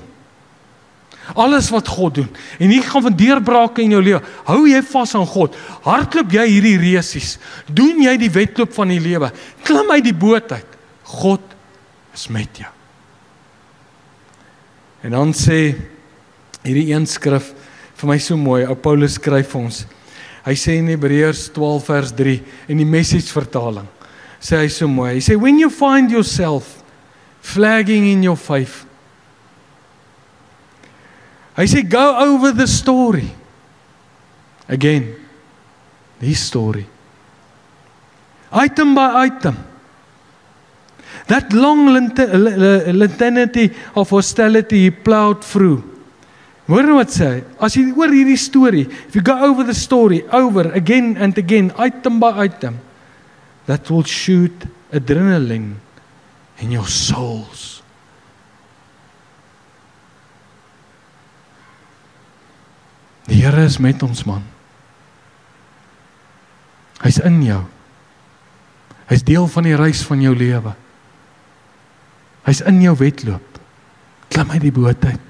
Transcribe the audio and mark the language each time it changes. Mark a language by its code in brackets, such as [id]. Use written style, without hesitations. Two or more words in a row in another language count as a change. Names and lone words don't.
[af] Alles wat God doen, en hier gaan van deurbrake in jou lewe, hou jy vas aan God, hardloop jy hierdie resies, doen jy die wedloop van die lewe, klim uit die boot uit, God is met jou. En dan sê, hierdie een skrif, vir my so mooi, ou Paulus skryf vir ons, hy sê in Hebreërs 12 vers 3, in die Message vertaling, sê hy so mooi, hy sê, [en] when you find yourself flagging in your faith, [af] hy sê, [en] go over the story. Again, this story. Item by item. That long litany of hostility he plowed through. [af] Hoor nou wat sê hy? As jy oor hierdie story, [en] if you go over the story, over, again and again, item by item, that will shoot adrenaline in your souls. [af] Die Here is met ons, man. Hy's in jou. Hy's deel van die reis van jou lewe. Hy's in jou wedloop. Klim uit die boot uit.